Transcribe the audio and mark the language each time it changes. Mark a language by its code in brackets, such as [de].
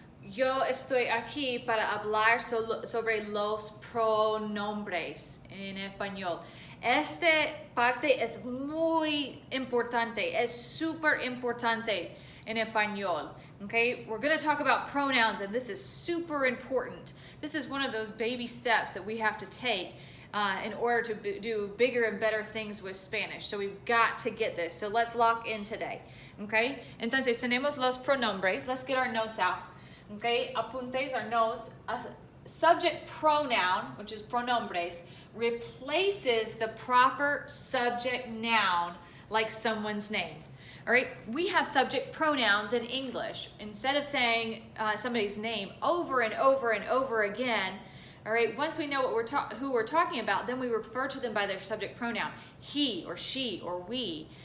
[es] Yo estoy aquí para hablar sobre los pronombres en español. Esta parte es muy importante, es súper importante en español. [en] Okay, we're going to talk about pronouns, and this is super important. This is one of those baby steps that we have to take in order to do bigger and better things with Spanish. So we've got to get this. So let's lock in today. [es] Okay, entonces tenemos los pronombres. [en] Let's get our notes out. Okay, apuntes our notes. A subject pronoun, which is pronombres, replaces the proper subject noun like someone's name. All right, we have subject pronouns in English. Instead of saying somebody's name over and over and over again, all right, once we know what who we're talking about, then we refer to them by their subject pronoun, he or she or we.